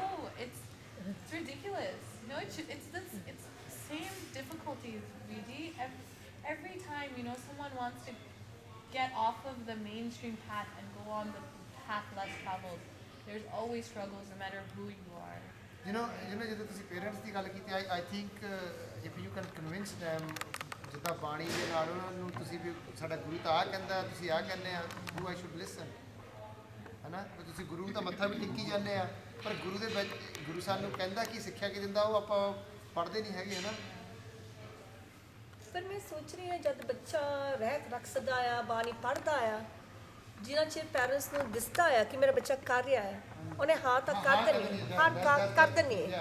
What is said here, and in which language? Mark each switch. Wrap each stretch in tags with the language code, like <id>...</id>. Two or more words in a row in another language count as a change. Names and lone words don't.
<en>It's ridiculous. You know, it's the same difficulties, Viji. Every time, you know, someone wants to get off of the mainstream path and go on the path less traveled, there's always struggles no matter who you are. You know,</en> <pa>ਜਦੋਂ ਤੁਸੀਂ ਪੇਰੈਂਟਸ ਦੀ ਗੱਲ ਕੀਤੀ,</pa> <en>I think if you can convince them,</en> <pa>ਜਿੱਦਾਂ ਬਾਣੀ ਦੇ ਨਾਲ ਉਹਨਾਂ ਨੂੰ ਤੁਸੀਂ ਵੀ ਸਾਡਾ ਗੁਰੂ ਤਾਂ ਆਹ ਕਹਿੰਦਾ, ਤੁਸੀਂ ਆਹ ਕਹਿੰਦੇ ਆ,</pa> <en>who I should listen,</en> <pa>ਹੈਨਾ? ਤੁਸੀਂ ਗੁਰੂ ਨੂੰ ਤਾਂ ਮੱਥਾ ਵੀ ਟੇਕੀ ਜਾਂਦੇ ਆ, ਪਰ ਗੁਰੂ ਦੇ ਵਿੱਚ ਗੁਰੂ ਸਾਨੂੰ ਕਹਿੰਦਾ ਕੀ ਸਿੱਖਿਆ ਕੀ ਦਿੰਦਾ, ਉਹ ਆਪਾਂ ਪੜ੍ਹਦੇ ਨਹੀਂ ਹੈਗੇ, ਹੈਨਾ? ਪਰ ਮੈਂ ਸੋਚ ਰਹੀ ਹਾਂ ਜਦ ਬੱਚਾ ਰਹਿਤ ਰੱਖਦਾ ਆ, ਬਾਣੀ ਪੜ੍ਹਦਾ ਆ, ਜਿੰਨਾ ਚਿਰ ਪੈਰੈਂਟਸ ਨੂੰ ਦਿਸਦਾ ਆ ਕਿ ਮੇਰਾ ਬੱਚਾ ਕਰ ਰਿਹਾ ਹੈ, ਉਹਨੇ ਹਾਂ ਤਾਂ ਕਰ ਦੇਣੀ, ਕਰ ਦੇਣੀ ਹੈ।</pa>